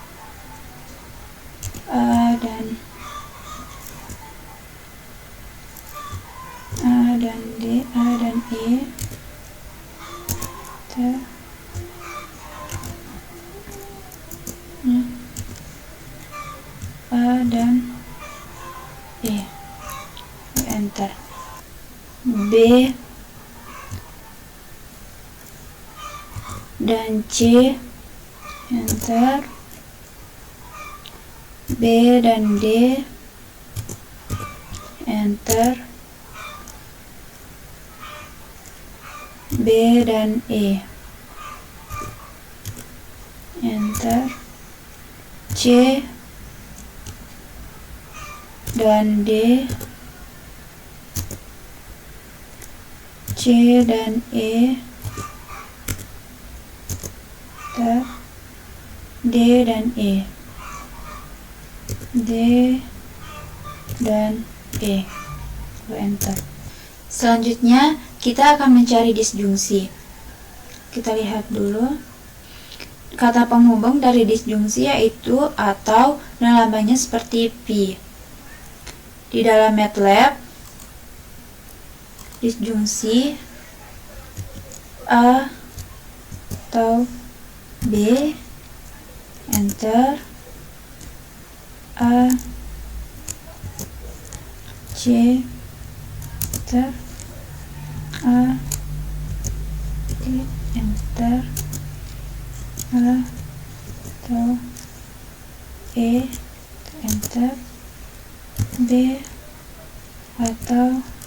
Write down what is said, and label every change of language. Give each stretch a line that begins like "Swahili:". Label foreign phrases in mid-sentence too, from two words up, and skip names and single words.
Indonesian: A dan D, A dan E, enter. A dan E, enter. B dan C, enter. B dan D, enter. B dan E, enter. C dan D, C dan E, enter. D dan E, D dan E, enter. Selanjutnya kita akan mencari disjungsi. Kita lihat dulu. Kata penghubung dari disjungsi yaitu atau, dan lambangnya seperti pi. Di dalam MATLAB, disjungsi A atau B, enter, A, C, enter, A, D, enter, A, atau E, enter, B, atau